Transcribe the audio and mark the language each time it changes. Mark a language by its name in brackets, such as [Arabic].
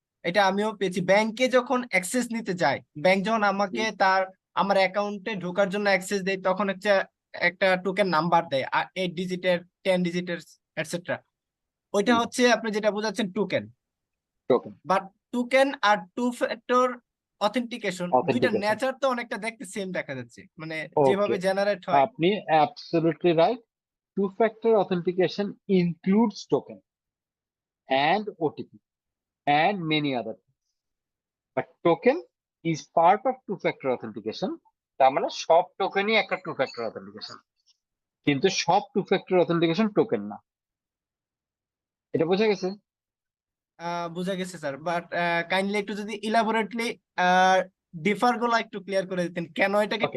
[Bangla] এটা আমিও পেয়েছি ব্যাংকে যখন অ্যাক্সেস নিতে যাই, ব্যাংক যখন আমাকে আমার অ্যাকাউন্টে ঢোকার জন্য অ্যাক্সেস দেয়, তখন হচ্ছে একটা টোকেন নাম্বার দেয়, 8 ডিজিটের, 10 ডিজিটের, এটসেট্রা। ওইটা হচ্ছে আপনি যেটা বোঝাচ্ছেন token. Token but token আর two factor authentication দুইটা অথেন্টিকেশন। নেচার তো অনেকটা দেখতে সেম দেখা যাচ্ছে, মানে ওকে, যেভাবে জেনারেট হয়। আপনি absolutely right. [English] Two-factor authentication includes token and OTP and many other things. But token is part of two-factor authentication. [Bangla] তার মানে সব টোকেনই একটা two-factor authentication, কিন্তু সব two-factor authentication টোকেন না। এটা বোঝা গেছে? বোঝা গেছে স্যার, বাট কাইন্ডলি একটু যদি ইলাবোরেটলি ডিফার গুলো একটু ক্লিয়ার করে দিতেন, কেন এটাকে